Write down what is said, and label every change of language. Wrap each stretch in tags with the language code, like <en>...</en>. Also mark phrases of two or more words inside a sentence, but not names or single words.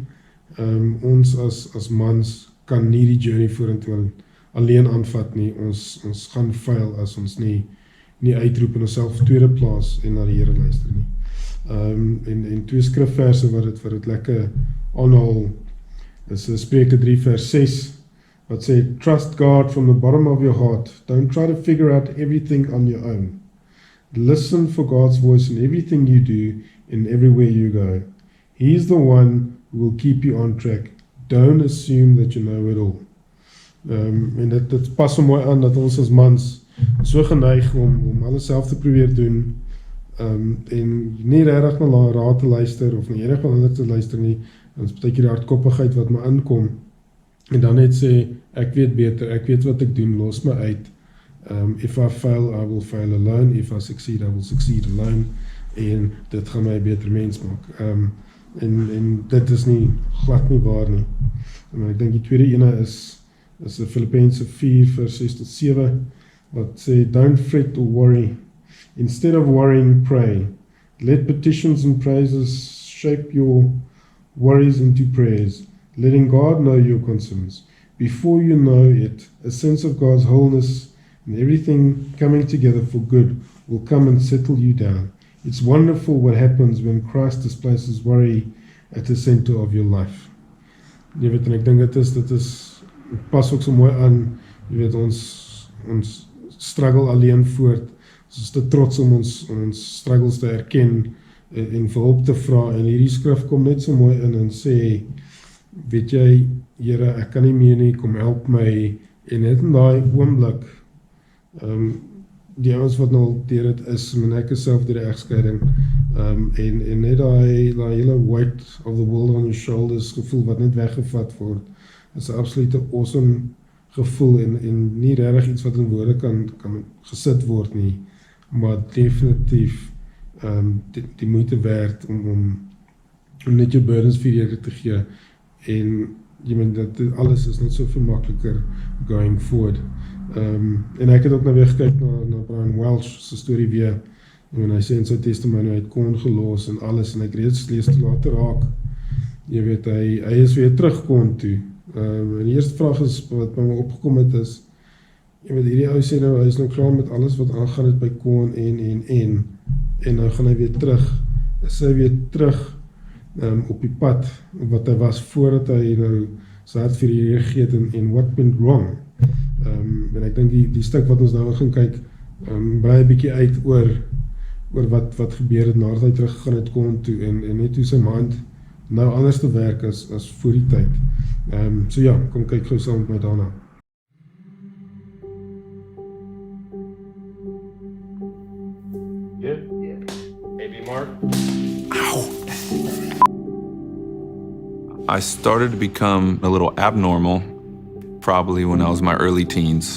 <af>Ons as mans kan nie die journey vorentoe alleen aanvat nie. Ons gaan fail as ons nie uitroep en onsself tweede plaas en na die Here luister nie. En twee skrifverse wat dit lekker aanhaal, is Spreuke 3 vers 6, wat sê,</af> <en>trust God from the bottom of your heart. Don't try to figure out everything on your own. Listen for God's voice in everything you do and everywhere you go. He's the one who will keep you on track. Don't assume that you know it all.</en> <af>En dit pas so mooi aan dat ons as mans so geneig om alles self te probeer doen, en nie regtig na raad te luister of nie regtig na ander te luister nie. Ons partykeer die hardkoppigheid wat my inkom, en dan net sê, ek weet beter, ek weet wat ek doen, los my uit.</af> <en>If I fail, I will fail alone. If I succeed, I will succeed alone.</en> <af>En dit gaan my 'n beter mens maak. En dit is nie glad nie waar nie. Maar ek dink die tweede ene is is Filippense 4 vers 6 tot 7 wat sê,</af> <en>don't fret or worry. Instead of worrying, pray. Let petitions and praises shape your worries into prayers, letting God know your concerns. Before you know it, a sense of God's wholeness and everything coming together for good will come and settle you down. It's wonderful what happens when Christ displaces worry at the center of your life.</en> <af>Jy weet, en ek dink dit is pas ook so mooi aan, jy weet, ons struggle alleen voort. Ons is te trots om ons struggles te erken en vir hulp te vra, en hierdie skrif kom net so mooi in en sê, weet jy, Here, ek kan nie meer nie, kom help my, en net in daai oomblik, die ouens wat nou deur dit is, en ek is self deur die egskeiding, en net daai hele</af> <en>weight of the world on your shoulders</en> <af>gevoel wat net weggevat word, is 'n absolute awesome gevoel, en nie regtig iets wat in woorde kan gesit word nie, maar definitief die moeite werd om net jou burdens vir die Here te gee, en jy meen dat alles is net so veel makliker</af> <en>going forward.</en> <af>En ek het ook nou weer gekyk na Brian Welch se storie weer, en hy sê in sy testimony, hy het kon gelos en alles, en ek reeds lees te later raak, jy weet, hy is weer terug kon toe. En die eerste vraag is, wat by my opgekom het is, jy weet, hierdie ou sê nou, hy is nou klaar met alles wat aangaan het by kon en nou gaan hy weer terug, is hy weer terug op die pad, wat hy was voordat hy nou sy hart vir die Here gegee het, en</af> <en>what went wrong.</en> <af>En ek dink die stuk wat ons nou gaan kyk, brei 'n bietjie uit oor wat gebeur het nadat hy teruggegaan het kon toe, en net hoe sy mind nou anders te werk as voor die tyd. So ja, kom kyk gou saam met my daarna.</af> <en>Good? Yeah. AB Mark? I started to become a little abnormal, probably when I was in my early teens.</en>